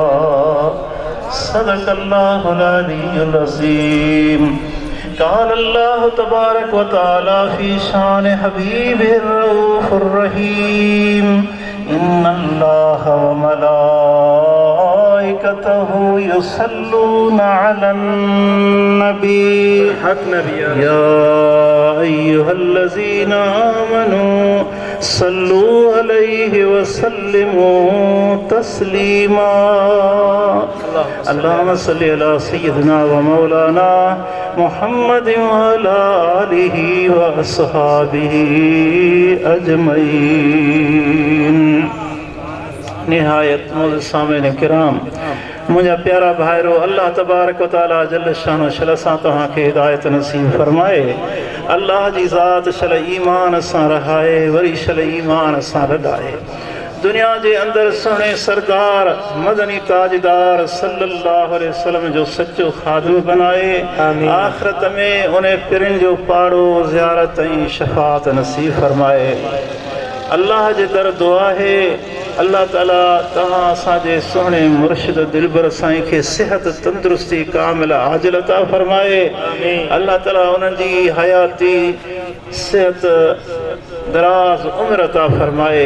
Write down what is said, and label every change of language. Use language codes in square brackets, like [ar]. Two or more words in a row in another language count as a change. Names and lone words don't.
[ar] صدق الله العلي العظيم. قال الله تبارك وتعالى في شأن حبيبه الرؤوف الرحيم. إن الله وملائكته يصلون على النبي يا أيها الذين آمنوا صلوا عليه وسلموا تسليما. اللهم صل على سيدنا ومولانا محمد وعلى آله وأصحابه أجمعين. [sd] निहायत मौजूद सामीन किराम, मुझा प्यारा भाइरो, [ar] الله تبارك وتعالى جل شأنه [sd] शल सां तव्हांखे हिदायत नसीब फरमाए। अल्लाह जी ज़ात शल ईमान सां रहाए, वरी शल ईमान सां रॾाए। दुनिया जे अंदर सुहिणे सरदार मदनी ताजदार [ar] صلى الله عليه وسلم [sd] जो सच्चो खादिम बनाए। आखिरत में उन्हें पिरनि जो पाड़ो ज़ियारत ऐं शफ़ाअत नसीब फरमाए। अल्लाह जे दर दुआ है, [ar] الله تعالى [sd] तव्हां असांजे सुहिणे मुर्शिद दिलबर साईं खे सिहत तंदुरुस्ती कामिल आजिल अता फरमाए। [ar] الله تعالى [sd] उन्हनि जी हयाती सिहत दराज उम्र अता फरमाए।